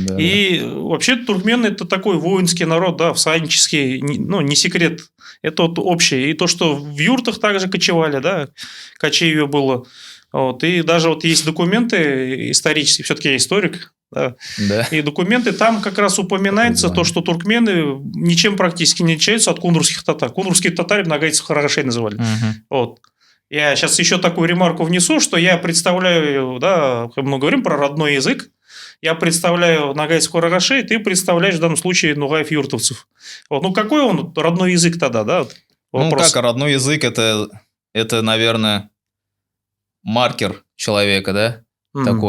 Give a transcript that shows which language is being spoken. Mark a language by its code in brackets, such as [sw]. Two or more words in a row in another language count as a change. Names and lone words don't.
[ru] И вообще туркмены – это такой воинский народ, да, всаднический, не секрет. Это вот общее. И то, что в юртах также кочевали, да, кочевье было. Вот, и даже вот есть документы исторические, все-таки я историк, да. И документы, там как раз упоминается то, что туркмены ничем практически не отличаются от кундурских татар. Кундурские татары нагайцев харагашей называли. Вот. Я сейчас еще такую ремарку внесу, что я представляю, да, мы говорим про родной язык, я представляю нагайцев харагашей, ты представляешь в данном случае нугаев-юртовцев. Вот. Какой он родной язык тогда, да? Вопрос. Родной язык это, наверное, маркер человека, да?